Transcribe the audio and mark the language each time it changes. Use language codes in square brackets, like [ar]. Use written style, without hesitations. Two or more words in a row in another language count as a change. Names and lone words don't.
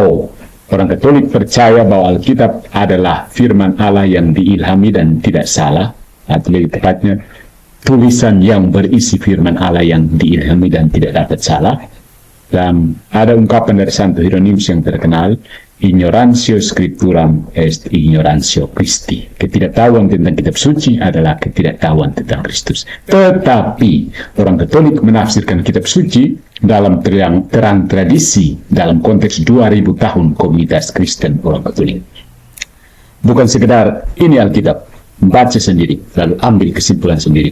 [id] Orang Katolik percaya bahwa Alkitab adalah firman Allah yang diilhami dan tidak salah, atau lebih tepatnya tulisan yang berisi firman Allah yang diilhami dan tidak dapat salah. Dan ada ungkapan dari Santo Hieronymus yang terkenal, [la] ignorantio scripturam est ignorantio Christi. [id] Ketidaktahuan tentang kitab suci adalah ketidaktahuan tentang Kristus. Tetapi orang Katolik menafsirkan kitab suci dalam terang tradisi dalam konteks 2000 tahun komunitas Kristen orang Katolik. Bukan sekedar ini Alkitab, baca sendiri lalu ambil kesimpulan sendiri.